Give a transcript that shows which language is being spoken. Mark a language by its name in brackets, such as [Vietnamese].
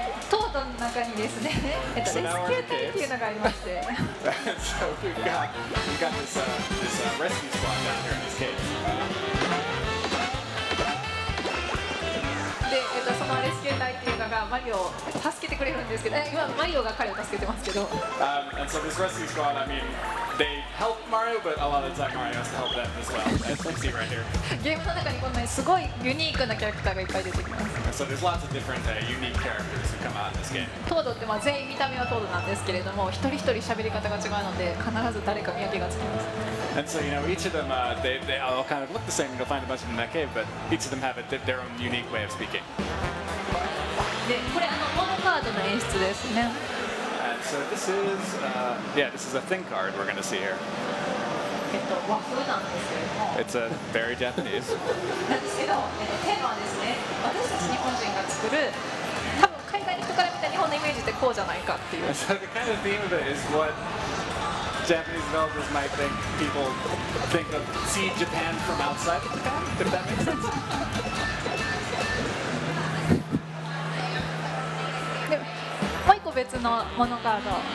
[Japanese] トの中にですね、レスキュー隊っていうのがありまして。 [English] So we've got this rescue squad down here in this cave. [Japanese] で、そのレスキュー隊っていうのがマリオを助けてくれるんですけど、今マリオが彼を助けてますけど。 [English] And so this rescue squad, I mean, they help Mario, but a lot of the time Mario has to help them as well. As you see right here. [Japanese] ゲームの中にこんなにすごいユニークなキャラクターがいっぱい出てきます。 [English] And so there's lots of different unique characters who come out in this game. [Japanese] トードって全員見た目はトードなんですけれども、一人一人喋り方が違うので必ず誰か見分けがつきます。 [English] And so each of them, they all kind of look the same. You'll find a bunch of them in that cave, but each of them have their own unique way of speaking. [Japanese] で、これモノカードの演出ですね。 [English] And so this is a thing card we're going to see here. [Japanese] 和風なんですけれども。 [English] It's very Japanese. [Japanese] なんですけど、テーマはですね、私たち日本人が作る、多分海外の人から見た日本のイメージってこうじゃないかっていう。 [English] And so the kind of theme of it is what Japanese developers might think people see Japan from outside of Japan, if that makes sense. [Japanese] でもう一個別のモノカード。